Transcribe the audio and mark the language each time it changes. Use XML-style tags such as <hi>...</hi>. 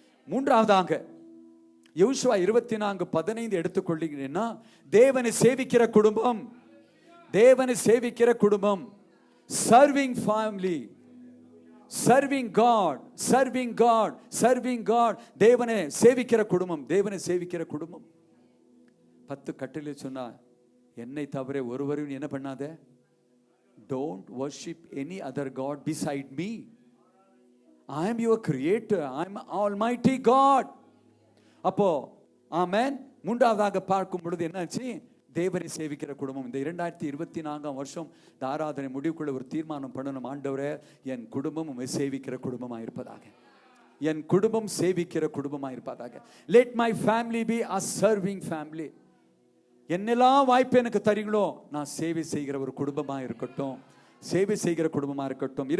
<ta>மூன்றாவதாக யோசுவா 24:15 எடுத்துக்கொள்ளுங்கன்னா தேவனை சேவிக்கிற குடும்பம், தேவனை சேவிக்கிற குடும்பம்.</ta> <en>Serving family, serving God, serving God, serving God.</en> <ta>தேவனை சேவிக்கிற குடும்பம், தேவனை சேவிக்கிற குடும்பம். 10 கட்டளை சொன்னா, என்னை தவிர ஒருவரும் என்ன பண்ணாத?</ta> <en>Don't worship any other God beside me. I am your creator. I am almighty God.</en> <ta>அப்போ ஆமென். மூன்றாவதாக பார்க்கும் பொழுது என்னாச்சு? தேவனை சேவிக்கிற குடும்பம். இந்த 2024 வருஷம் இந்த ஆராதனை முடிவுக்குள்ள ஒரு தீர்மானம் பண்ணணும். ஆண்டவரே, என் குடும்பம் உம்மை சேவிக்கிற குடும்பமாக இருப்பதாக, என் குடும்பம் சேவிக்கிற குடும்பமாக இருப்பதாக.</ta> <en>Let my family be a serving family.</en> <ta>என்னெல்லாம் வாய்ப்பு எனக்கு தரீங்களோ நான் சேவை செய்கிற ஒரு குடும்பமாக இருக்கட்டும், சேவை செய்கிற குடும்பமாக இருக்கட்டும்.</ta>